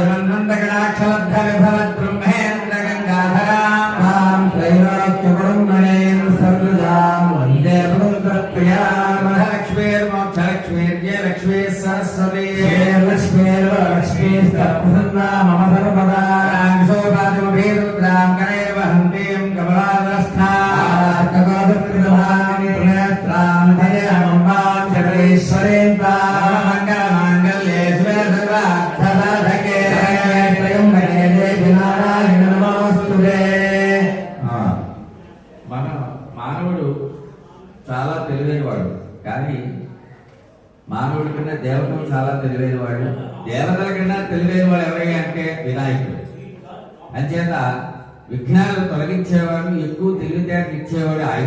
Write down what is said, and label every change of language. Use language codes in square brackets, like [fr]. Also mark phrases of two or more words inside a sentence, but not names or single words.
[sa] निर्मन्नगणाक्षलब्धविभवद्ब्रह्मेन्द्रगङ्गाधरां मां त्रैलोक्यकुटुम्बनीं सर्वजां वन्दे पुरुषप्रियां लक्ष्मीर्मोक्षलक्ष्मीर्जयलक्ष्मीः सरस्वती श्रीर्लक्ष्मीर्वरलक्ष्मीस्तत्प्रसन्ना मम सर्वदा रांसोपादिमभीरुद्रां करेर्वहन्तीं कमलादरस्थां त्रिनेत्रां धयमम्बां चक्रेश्वरीं मङ्गलमाङ्गल्ये शिवे सर्वार्थसाधके त्रयम्बके देवी नारायण नमोऽस्तुते [te] మన మానవుడు చాలా తెలివైనవాడు, కానీ మానవుడి కన్నా దేవతలు చాలా తెలివైనవాడు. దేవతల కన్నా తెలివైనవాడు ఎవరయ్యా అంటే వినాయకుడు. అంచేత విఘ్నాలు తొలగించేవాడు, ఎక్కువ తెలివితేటలు ఇచ్చేవాడు ఆయన.